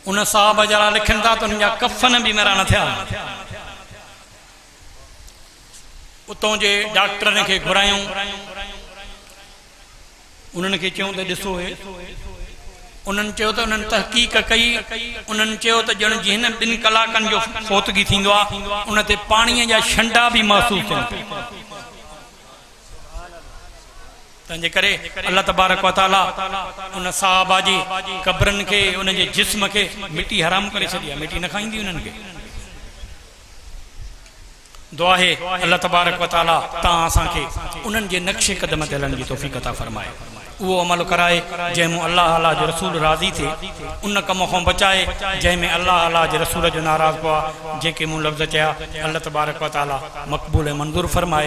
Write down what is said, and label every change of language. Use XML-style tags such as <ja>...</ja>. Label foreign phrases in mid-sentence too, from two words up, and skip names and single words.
<sd>साहब जरा लिखनि था त उन्हनि जा कफ़न बि मेरा न थिया। उतों जे डॉक्टरनि खे घुरायूं, उन्हनि खे चयूं त ॾिसो हे, उन्हनि चयो त उन्हनि तहक़ीक़ कई, उन्हनि चयो त ॼण जीअं हिन 2 कलाकनि जो फोतगी थींदो आहे उन ते पाणीअ जा छंडा बि महसूस थियनि। तंहिंजे करे अल्लाह</sd> <ar>تبارك وتعالى</ar> <sd>उन साहबा जी क़ब्रनि खे, उन जे जिस्म खे मिटी हराम करे छॾी आहे, मिटी न खाईंदी उन्हनि खे। दुआ है अल्लाह</sd> <ar>تبارك وتعالى</ar> <sd>तव्हां असांखे उन्हनि जे नक्शे क़दम ते हलण जी तौफ़ीक़ अता फरमाए, उहो अमल कराए जंहिंमें अल्लाह अल्लाह जो रसूल राज़ी थिए, उन कम खां बचाए जंहिंमें अल्लाह अल्लाह जे रसूल जो नाराज़ पियो आहे। जेके मूं लफ़्ज़ चया अल्लाह</sd> <ar>تبارك وتعالى</ar> <sd>मक़बूल ऐं मंज़ूर फरमाए।</sd>